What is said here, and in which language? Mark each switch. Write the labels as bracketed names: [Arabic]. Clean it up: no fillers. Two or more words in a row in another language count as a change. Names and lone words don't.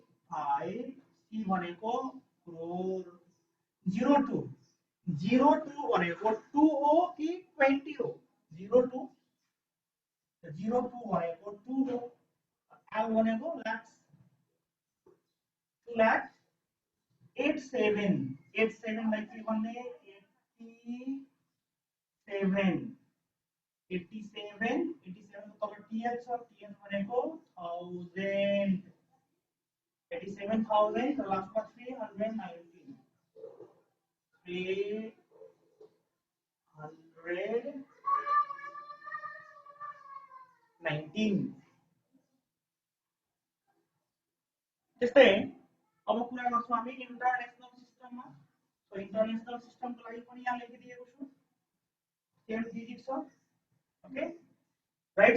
[Nepali] सी भनेको crore 02 02 भनेको 2 हो कि 20 हो 02 02 भनेको 2 हो l भनेको lakhs 2 lakh 87 87 लाई के भन्ने 87 87 87 को तल टीएच छ टीएच भनेको 1000 87,000 [Hindi] तो लास्ट में [Nepali] 319 त्यस्तै अब कुरा गर्छौं हामी इन्टरनेशनल सिस्टममा सो इन्टरनेशनल सिस्टमको लागि पनि यहाँ लेखिदिएको छु 10 डिजिट छ [English] okay right